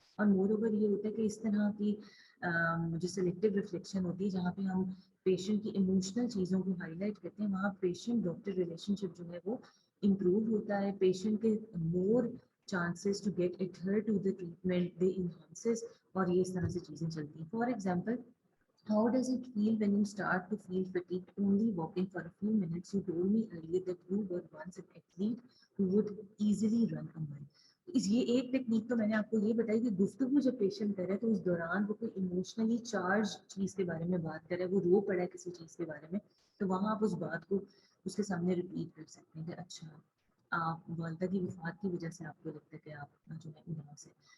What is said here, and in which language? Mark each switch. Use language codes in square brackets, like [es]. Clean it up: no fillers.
[ur] اور مور اوور یہ ہوتا ہے کہ اس طرح کی جو سلیکٹیو ریفلیکشن ہوتی ہے جہاں پہ ہم پیشنٹ کی ایموشنل چیزوں کو ہائی لائٹ کرتے ہیں وہاں پیشنٹ ڈاکٹر ریلیشن شپ جو ہے وہ امپروو ہوتا ہے، پیشنٹ کے مور [en] chances to get adhere to the treatment they enhances [ur] اور یہ اس طرح سے چیزیں چلتی ہیں. [en] For example, how does it feel when you start to feel fatigued only walking for a few minutes? You told me earlier that you were once an athlete who would easily run a mile. [ur] یہ ایک technique تو میں نے آپ کو یہ بتائی کہ گفتگو جب پیشنٹ کرے تو اس دوران وہ کوئی ایموشنلی چارج چیز کے بارے میں بات کرے، وہ رو پڑا ہے کسی چیز کے بارے میں، تو وہاں آپ اس بات کو اس کے سامنے ریپیٹ کر سکتے ہیں کہ اچھا آپ والدہ کی وفات کی وجہ سے آپ کو لگتا ہے کہ آپ جو ہے اداس ہے.